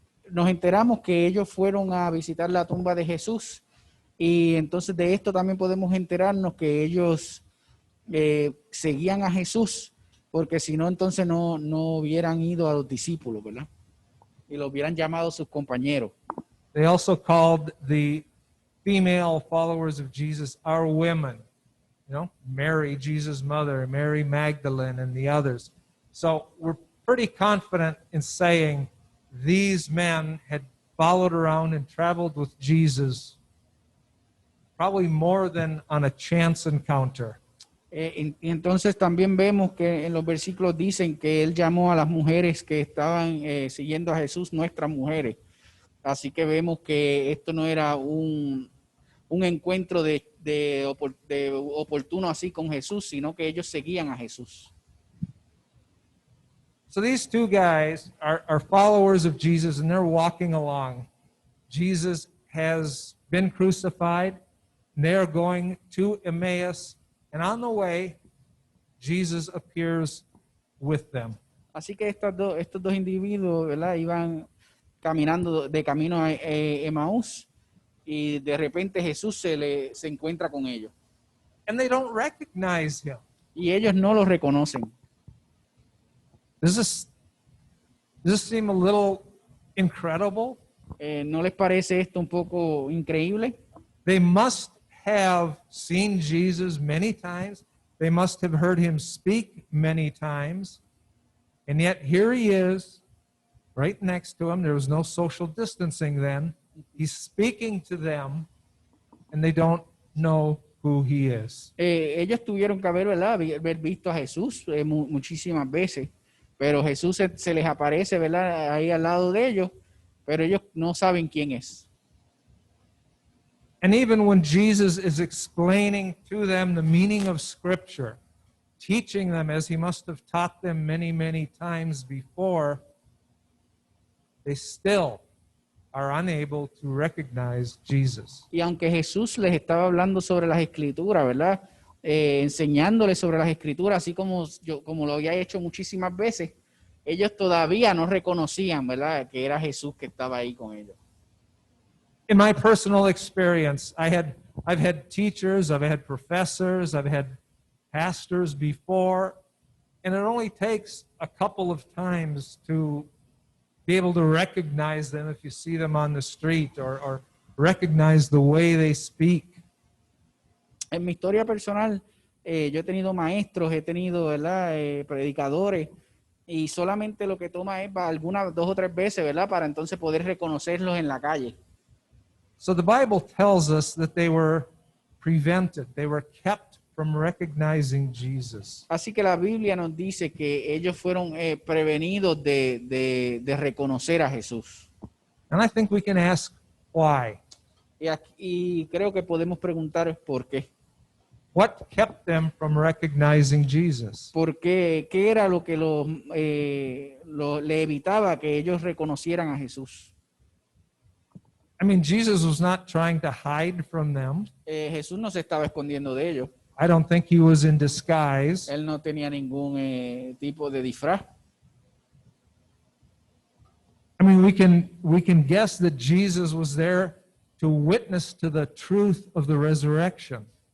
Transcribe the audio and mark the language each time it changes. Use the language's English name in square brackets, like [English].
[Spanish] Nos enteramos que ellos fueron a visitar la tumba de Jesús y entonces de esto también podemos enterarnos que ellos seguían a Jesús, porque si no, entonces no hubieran ido a los discípulos, ¿verdad? Y lo hubieran llamado sus compañeros. [English] They also called the female followers of Jesus our women. You know, Mary, Jesus' mother, Mary Magdalene, and the others. So we're pretty confident in saying these men had followed around and traveled with Jesus probably more than on a chance encounter. [Spanish] Y entonces también vemos que en los versículos dicen que él llamó a las mujeres que estaban siguiendo a Jesús nuestras mujeres. Así que vemos que esto no era un encuentro de oportuno así con Jesús, sino que ellos seguían a Jesús. [English] So these two guys are followers of Jesus, and they're walking along. Jesus has been crucified, and they are going to Emmaus, and on the way, Jesus appears with them. [Spanish] Así que estos dos individuos, ¿verdad? Iban caminando de camino a Emaús y de repente Jesús se encuentra con ellos. [English] And they don't recognize him. [Spanish] Y ellos no lo reconocen. [English] Does this seem a little incredible? [Spanish] ¿No les parece esto un poco increíble? [English] They must have seen Jesus many times. They must have heard him speak many times. And yet here he is, right next to him. There was no social distancing then. He's speaking to them, and they don't know who he is. [Spanish] Ellos tuvieron que haber visto a Jesús muchísimas veces, pero Jesús se les aparece, ¿verdad? Ahí al lado de ellos, pero ellos no saben quién es. [English] And even when Jesus is explaining to them the meaning of Scripture, teaching them as he must have taught them many, many times before, they still are unable to recognize Jesus. [Spanish] Y aunque Jesús les estaba hablando sobre las Escrituras, ¿verdad? Enseñándoles sobre las Escrituras, así como lo había hecho muchísimas veces, ellos todavía no reconocían, ¿verdad? Que era Jesús que estaba ahí con ellos. [English] In my personal experience, I've had teachers, I've had professors, I've had pastors before, and it only takes a couple of times to be able to recognize them if you see them on the street or recognize the way they speak. [Spanish] En mi historia personal, yo he tenido maestros, he tenido, ¿verdad? Predicadores, y solamente lo que toma es algunas 2 o 3 veces, ¿verdad? Para entonces poder reconocerlos en la calle. [English] So the Bible tells us that they were prevented, they were kept from recognizing Jesus. [Spanish] Así que la Biblia nos dice que ellos fueron prevenidos de reconocer a Jesús. [English] And I think we can ask why. [Spanish] Y creo que podemos preguntar por qué. [English] What kept them from recognizing Jesus? [Spanish] ¿Por qué? ¿Qué era lo que le evitaba que ellos reconocieran a Jesús? [English] I mean, Jesus was not trying to hide from them. [Spanish] Jesús no se estaba escondiendo de ellos. [English] I don't think he was in disguise. [Spanish] Él no tenía ningún tipo de disfraz. [English] I mean, we can guess that Jesus was there to witness to the truth of the resurrection.